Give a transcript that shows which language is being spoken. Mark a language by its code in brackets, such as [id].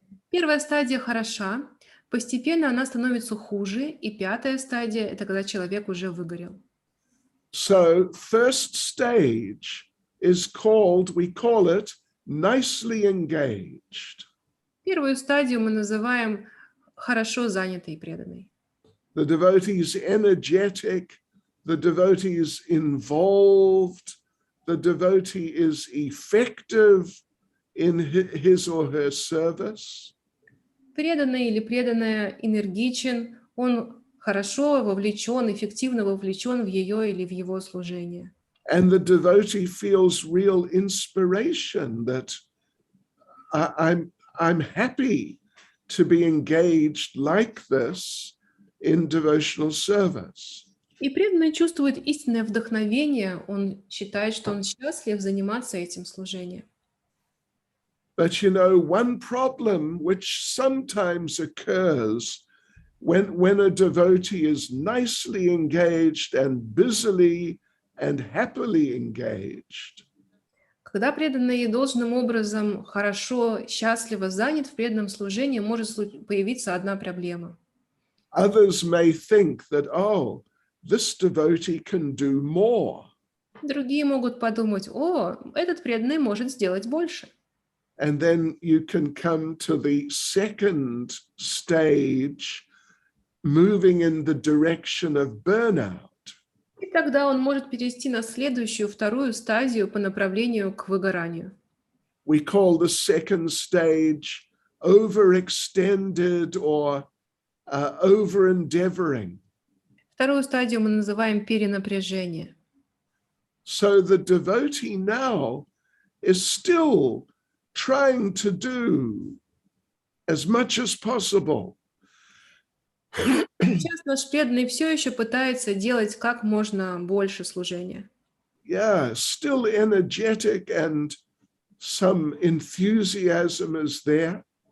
[ru] Первая стадия хороша, постепенно она становится хуже, и 5-я стадия – это когда человек уже выгорел. [en] So first stage is we call it nicely engaged. [ru] Первую стадию мы называем хорошо занятой и преданной. [en] The devotee is energetic, the devotee is involved, the devotee is effective in his or her service. [ru] Преданный или преданная энергичен, он хорошо вовлечен, эффективно вовлечен в ее или в его служение. [en] And the devotee feels real inspiration that I'm happy to be engaged like this in devotional service. [ru] И преданный чувствует истинное вдохновение, он считает, что он счастлив заниматься этим служением. [en] But you know, one problem which sometimes occurs when a devotee is nicely engaged and busily and happily engaged, [ru] Когда преданный должным образом хорошо, счастливо занят в преданном служении, может появиться одна проблема. [en] others may think that, oh, this devotee can do more. [ru] Другие могут подумать: о, этот преданный может сделать больше. [en] And then you can come to the second stage, moving in the direction of burnout. [ru] И тогда он может перейти на следующую, 2-ю стадию по направлению к выгоранию. [en] We call the second stage overextended or over-endeavoring. [ru] 2-ю стадию мы называем перенапряжение. [en] So the devotee now is still trying to do as much as possible. [ru] Сейчас наш преданный все еще пытается делать как можно больше служения. [en] Yeah, still energetic and some enthusiasm is there.